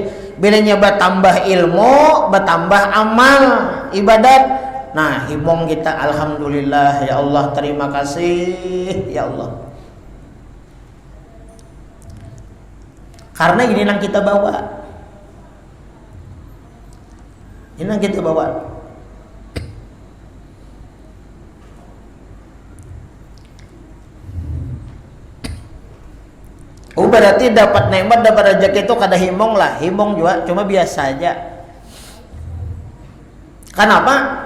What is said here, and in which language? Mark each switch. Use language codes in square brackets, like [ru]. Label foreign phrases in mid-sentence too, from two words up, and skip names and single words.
[id] Bilanya bertambah ilmu, bertambah amal, ibadat. [bjn] Nah, himong kita alhamdulillah [ar] يا الله, [bjn] terima kasih [ar] يا الله. [id] Karena ini yang kita bawa. Ini yang kita bawa. [bjn] Berarti dapat nikmat, dapat rezeki itu kada himong lah, himong juga cuma biasa aja. [id] Kenapa?